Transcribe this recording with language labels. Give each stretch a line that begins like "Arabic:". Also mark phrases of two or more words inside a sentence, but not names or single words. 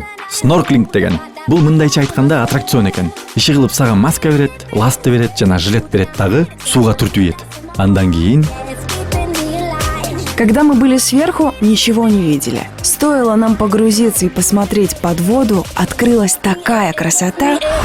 Kyrgyz: Снорклинг деген. Бул мындайча айтканда аттракцион экен. Иши кылып сага маска берет, ласты берет жана жилет берет дагы сууга түртүү эт. Андан кийин
Russian: Когда мы были сверху, ничего не видели. Стоило нам погрузиться и посмотреть под воду, открылась такая красота.